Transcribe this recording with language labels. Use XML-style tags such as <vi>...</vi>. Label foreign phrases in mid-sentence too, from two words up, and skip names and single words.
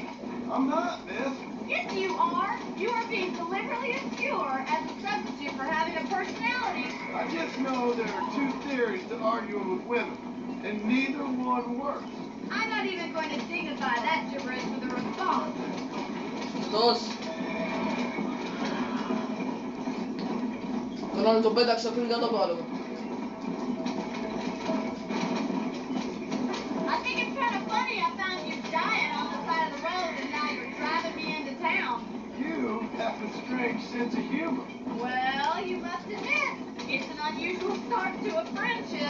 <en>I'm not, miss. Yes, you are. You are being deliberately obscure as a substitute for having a personality. I just know there are two theories to arguing with women, and neither one works. I'm not even going to dignify that gibberish with a response.</en> <el>Σωστός. Τον τον πέταξε πριν κάτω από το άλογο.</el> <en>I think it's kind of funny I found you dying on the side of the road and now you're driving me into town. You have a strange sense of humor. Well, you must admit, it's an unusual start to a friendship.</en>